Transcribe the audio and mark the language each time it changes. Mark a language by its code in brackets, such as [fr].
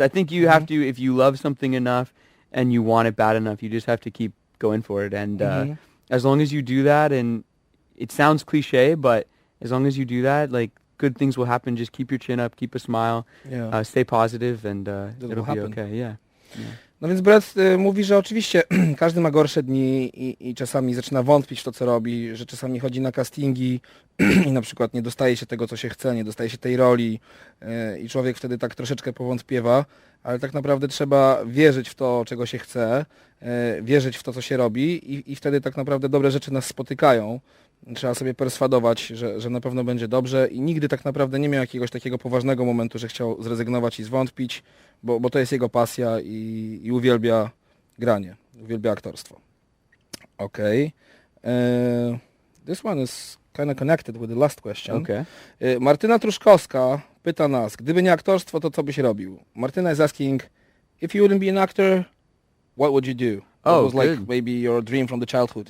[en] I think you have to, if you love something enough and you want it bad enough, you just have to keep going for it. And as long as you do that, and it sounds cliche, but as long as you do that, like, good things will happen. Just keep your chin up, keep a smile, stay positive, and it'll be okay. Yeah. [pl] No więc Brett mówi, że oczywiście każdy ma gorsze dni i czasami zaczyna wątpić w to, co robi, że czasami chodzi na castingi i na przykład nie dostaje się tego, co się chce, nie dostaje się tej roli i człowiek wtedy tak troszeczkę powątpiewa, ale tak naprawdę trzeba wierzyć w to, czego się chce, wierzyć w to, co się robi i wtedy tak naprawdę dobre rzeczy nas spotykają. Trzeba sobie perswadować, że na pewno będzie dobrze i nigdy tak naprawdę nie miał jakiegoś takiego poważnego momentu, że chciał zrezygnować i zwątpić, bo to jest jego pasja i uwielbia granie, uwielbia aktorstwo. [en] Okay. This one is kind of connected with the last question. Okay. [pl] Martyna Truszkowska pyta nas, gdyby nie aktorstwo, to co byś robił? [en] Martyna is asking, if you wouldn't be an actor, what would you do? What was like good. maybe your dream from the childhood?